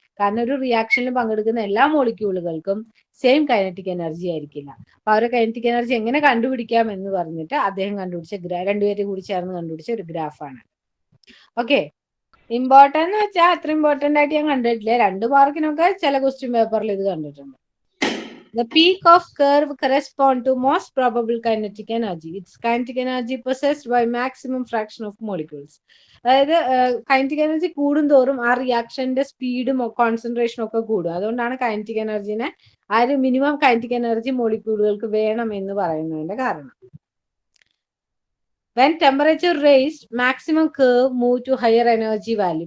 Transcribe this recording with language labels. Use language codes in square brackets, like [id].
[ml] കാരണം ഒരു റിയാക്ഷനിൽ പങ്കെടുക്കുന്ന എല്ലാ മോളിക്യൂളുകൾക്കും സെയിം കൈനറ്റിക് എനർജി ആയിരിക്കില്ല. അപ്പൊ അവരുടെ കൈനറ്റിക് എനർജി എങ്ങനെ കണ്ടുപിടിക്കാം എന്ന് പറഞ്ഞിട്ട് അദ്ദേഹം കണ്ടുപിടിച്ച രണ്ടുപേരും കൂടി ചേർന്ന് കണ്ടുപിടിച്ച ഒരു ഗ്രാഫാണ്. ഓക്കെ, ഇമ്പോർട്ടന്റ് എന്ന് വെച്ചാൽ അത്ര ഇമ്പോർട്ടന്റ് ആയിട്ട് ഞാൻ കണ്ടിട്ടില്ല. 2 മാർക്കിനൊക്കെ ചില ക്വസ്റ്റ്യൻ പേപ്പറിൽ ഇത് കണ്ടിട്ടുണ്ട്. [en] The peak of curve correspond to most probable kinetic energy. Its kinetic energy possessed by maximum fraction of molecules. [ml] അതായത് കൈനറ്റിക് എനർജി കൂടുന്തോറും ആ റിയാക്ഷന്റെ സ്പീഡും കോൺസെൻട്രേഷനും ഒക്കെ കൂടും. അതുകൊണ്ടാണ് കൈനറ്റിക് എനർജിനെ ആ ഒരു മിനിമം കൈനറ്റിക് എനർജി മോളിക്യൂളുകൾക്ക് വേണം എന്ന് പറയുന്നതിന്റെ കാരണം. [en] When temperature raised, maximum curve move to higher energy value.